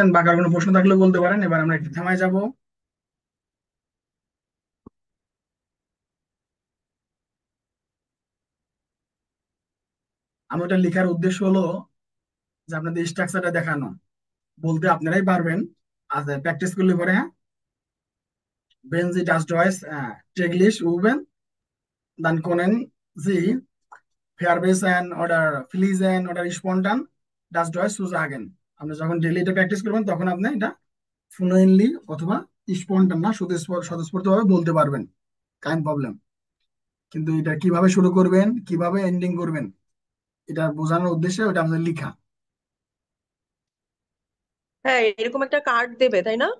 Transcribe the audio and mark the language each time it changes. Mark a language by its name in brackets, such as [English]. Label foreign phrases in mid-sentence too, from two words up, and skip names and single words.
[Bangla] বা কার কোনো প্রশ্ন থাকলে বলতে পারেন। এবার আমরা একটু থামায় যাব। আমি ওটা লেখার উদ্দেশ্য হলো যে আপনাদের স্ট্রাকচারটা দেখানো, বলতে আপনারাই পারবেন। আচ্ছা, প্র্যাকটিস করলে পরে, হ্যাঁ, [German] wenn Sie das Deutsch täglich üben, dann können Sie verbissen oder fließen oder spontan das Deutsch zu sagen. [Bangla] আপনি যখন ডেইলি এটা প্র্যাকটিস করবেন তখন আপনি এটা ফ্লুয়েন্টলি অথবা স্পন্টান না শুধু স্বতঃস্ফূর্ত ভাবে বলতে পারবেন, [German] kein Problem. [Bangla] কিন্তু এটা কিভাবে শুরু করবেন, কিভাবে এন্ডিং করবেন, এটা বোঝানোর উদ্দেশ্যে ওটা আমাদের লিখা। হ্যাঁ, এরকম একটা কার্ড দেবে তাই না?